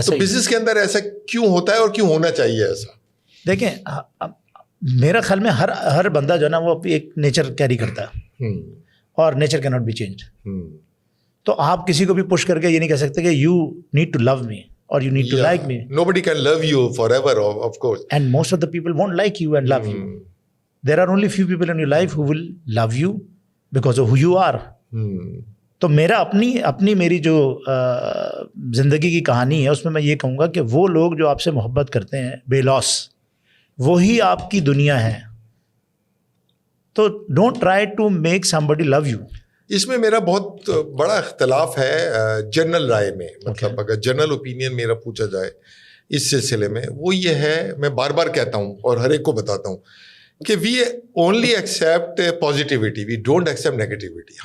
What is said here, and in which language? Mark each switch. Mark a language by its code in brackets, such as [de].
[ur] تو بزنس کے اندر ایسا کیوں ہوتا ہے اور کیوں ہونا چاہیے ایسا؟ دیکھیں میرا خیال میں ہر بندہ جو ہے نا وہ ایک نیچر کیری کرتا ہے اور نیچر کی [en] Not be changed. [ur] تو آپ کسی کو بھی پش کر کے یہ نہیں کہہ سکتے کہ [en] you need to love me [ur] اور [en] you need to like me. Nobody can love you forever, of course. And most of the people won't like you and love you. There are only few people in your life who will love you because of who you are. [ur] تو میرا اپنی میری جو زندگی کی کہانی ہے اس میں یہ کہوں گا کہ وہ لوگ جو آپ سے محبت کرتے ہیں بے لوس, وہی آپ کی دنیا ہے. [en] تو don't try to make somebody love you. [ur] اس میں میرا بہت بڑا اختلاف ہے جنرل رائے میں, مطلب اگر جنرل اوپینین میرا پوچھا جائے اس سلسلے میں, وہ یہ ہے, میں بار بار کہتا ہوں اور ہر ایک کو بتاتا ہوں کہ [en] We only accept positivity, we don't accept negativity.